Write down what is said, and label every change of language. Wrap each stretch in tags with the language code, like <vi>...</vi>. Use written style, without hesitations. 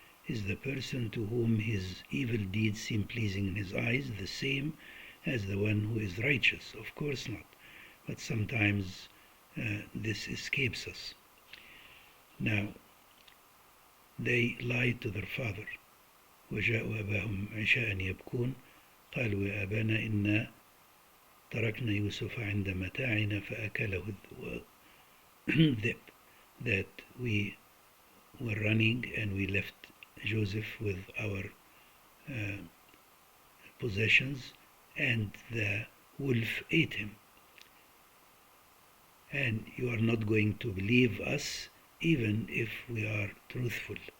<en>Is the person to whom his evil deeds seem pleasing in his eyes the same as the one who is righteous? Of course not. But sometimes this escapes us. Now, they lied to their father.</en> <ar>وجاءوا أباهم عشاء يبكون قالوا يا أبانا إنا تركنا يوسف عند متاعنا فأكله الذئب.</ar> <en>That we were running and we left Joseph with our possessions, and the wolf ate him. And you are not going to believe us even if we are truthful.</en>